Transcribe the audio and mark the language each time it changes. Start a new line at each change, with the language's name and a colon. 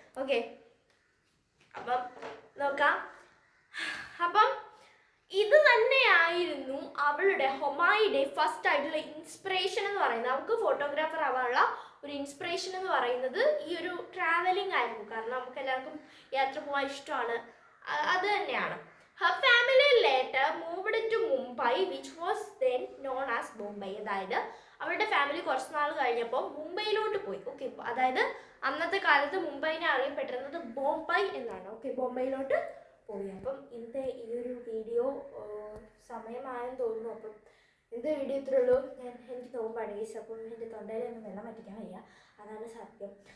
Malayalam: Okay, അപ്പം നോക്കാം. അപ്പം ഇത് തന്നെയായിരുന്നു അവളുടെ ഹൊമായിയുടെ ഫസ്റ്റ് ആയിട്ടുള്ള ഇൻസ്പിറേഷൻ എന്ന് പറയുന്നത്. അവൾക്ക് ഫോട്ടോഗ്രാഫർ ആവാനുള്ള ഒരു ഇൻസ്പിറേഷൻ എന്ന് പറയുന്നത് ഈ ഒരു ട്രാവലിംഗ് ആയിരുന്നു. കാരണം നമുക്ക് എല്ലാവർക്കും യാത്ര പോകാൻ ഇഷ്ടമാണ്, അത് തന്നെയാണ്.
English: Her family later moved to Mumbai, which was then known as Bombay.
Malayalam: അതായത് അവരുടെ ഫാമിലി കുറച്ച് നാൾ കഴിഞ്ഞപ്പോൾ മുംബൈയിലോട്ട് പോയി. ഓക്കെ, അതായത് അന്നത്തെ കാലത്ത് മുംബൈനെ അറിയപ്പെട്ടിരുന്നത് ബോംബൈ എന്നാണ്. ഓക്കെ, ബോംബൈയിലോട്ട് പോയി. അപ്പം ഇന്നത്തെ ഈ ഒരു വീഡിയോ സമയമായെന്ന് തോന്നുന്നു. അപ്പം ഇന്നത്തെ വീഡിയോ ഇത്രേ ഉള്ളൂ. എനിക്ക് നോമ്പാണ് ഗൈസ്, അപ്പം എൻ്റെ തൊണ്ടയിലൊന്നും വെള്ളം വറ്റിക്കാൻ വയ്യ, അതാണ് സത്യം.